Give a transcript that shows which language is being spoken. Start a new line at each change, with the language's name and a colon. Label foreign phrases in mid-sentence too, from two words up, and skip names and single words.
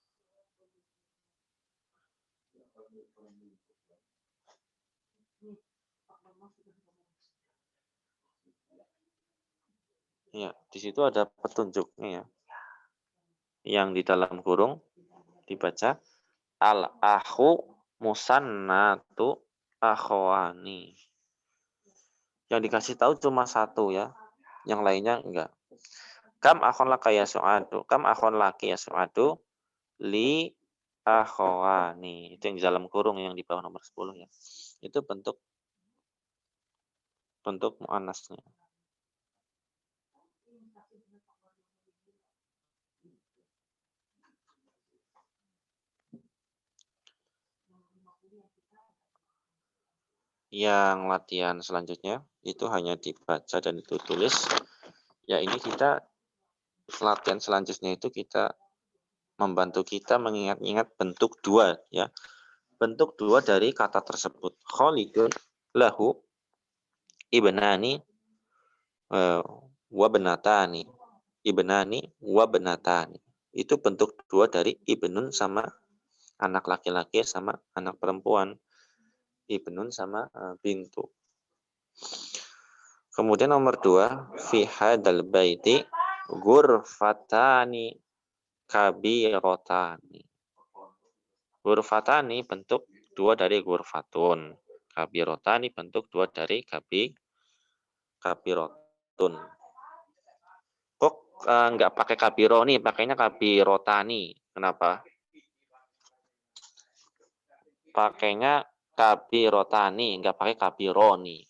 Indonesian: Ya, di situ ada petunjuknya ya. Yang di dalam kurung dibaca
Arabic: الأخ مثناة أخوان.
Indonesian: Yang dikasih tahu cuma satu ya. Yang lainnya enggak.
Arabic: كم أخٌ لكَ يا سعاد. كم أخٌ لكِ يا سعاد. لي أخوان.
Indonesian: Itu yang di dalam kurung yang di bawah nomor 10 ya. Itu bentuk muannasnya. Yang latihan selanjutnya itu hanya dibaca dan ditulis. Ya ini kita latihan selanjutnya itu kita membantu kita mengingat-ingat bentuk dua ya. Bentuk dua dari kata tersebut.
Arabic: خالدٌ له ابنان وبنتان. ابنان وبنتان.
Indonesian: Itu bentuk dua dari ibnun sama anak laki-laki sama anak perempuan. Ibnun sama bintu. Kemudian nomor 2,
Arabic: في هذا البيت غرفتان كبيرتان.
Indonesian: Ghurfatani bentuk 2 dari ghurfatun. Kabirotani bentuk 2 dari kabirotun. Kok enggak pakai kabironi, pakainya kabirotani. Kenapa? Pakainya kabirotani, enggak pakai kabironi.